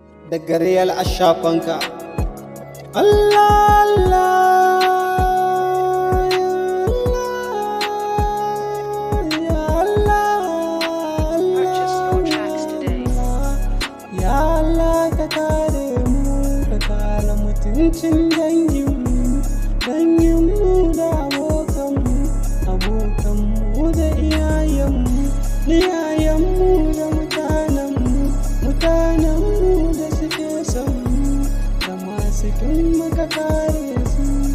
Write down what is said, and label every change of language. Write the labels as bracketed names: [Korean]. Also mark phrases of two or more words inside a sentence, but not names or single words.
[Hausa] Daga Real Ashafanka. Allah, Allah, ya Allah, ya Allah, [English] Purchase your tracks today. [Hausa] ya Allah, ka kare mu, ka kare mutuncin danginmu, danginmu da abokanmu, abokanmu da iyayenmu, iyayenmu da mutanenmu, mutanenmu da suke son mu, da masu kin mu ka kare su.